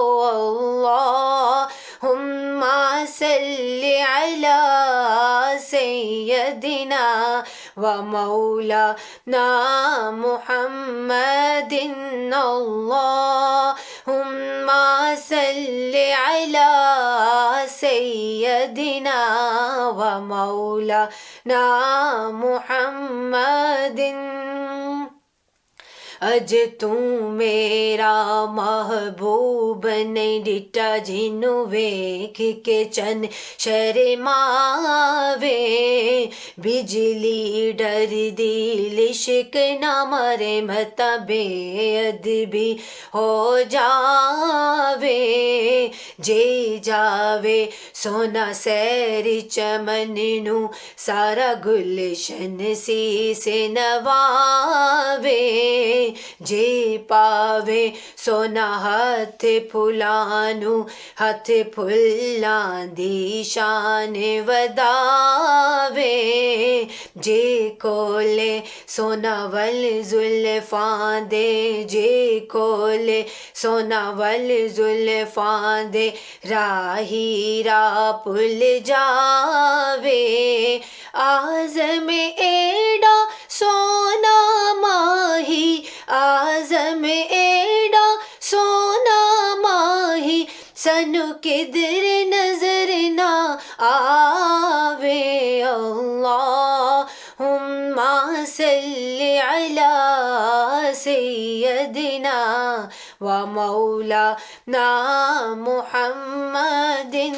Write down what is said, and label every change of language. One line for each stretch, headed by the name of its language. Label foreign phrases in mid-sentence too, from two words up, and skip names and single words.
Arabic: اللہم صلی علی سیدنا و مولانا محمد، اللہم صلی علی سیدنا و مولانا
Punjabi: محمد، اج تو میرا محبوب نہیں ڈٹا جنوں ویکھ کے چن شرماوے، بجلی ڈر دی لشک نہ مرے متا بے ادبی ہو جاوے، جے جاوے سونا سیر چمن نو سارا گلشن سی سے نواوے، جے پاوے سونا ہاتھ پھلانو ہاتھ پھلاں دی شان وداوے، جے کولے سونا ول زلفاں دے، جے کولے سونا ول زلفاں دے راہی راہ پل جاوے، اعظم ایڈا سونا ماہی، اعظم ایڈا سونا ماہی، سانو کدھر نظر نہ آوے،
Arabic: اللہم صلی علی سیدنا و مولانا محمد،